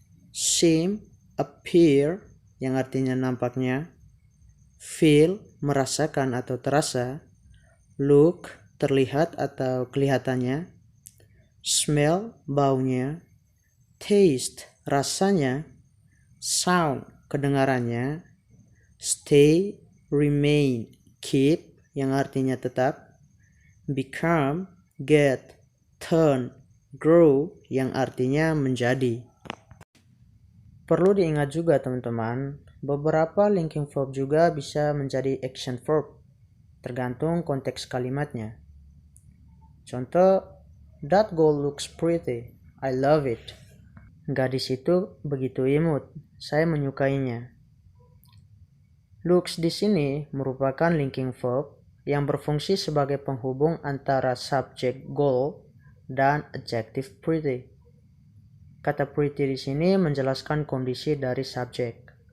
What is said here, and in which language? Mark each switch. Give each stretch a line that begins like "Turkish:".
Indonesian: Seem, appear yang artinya nampaknya, feel, merasakan atau terasa, look, terlihat atau kelihatannya, smell, baunya, taste, rasanya, sound, kedengarannya, stay, remain, keep yang artinya tetap, become, get, turn, grow yang artinya menjadi. Perlu diingat juga teman-teman, beberapa linking verb juga bisa menjadi action verb, tergantung konteks kalimatnya. Contoh,
English: that girl looks pretty, I love it.
Indonesian: Gadis itu begitu imut, saya menyukainya. Looks di sini merupakan linking verb yang berfungsi sebagai penghubung antara subjek girl dan adjective pretty. Kata pretty di sini menjelaskan kondisi dari subjek.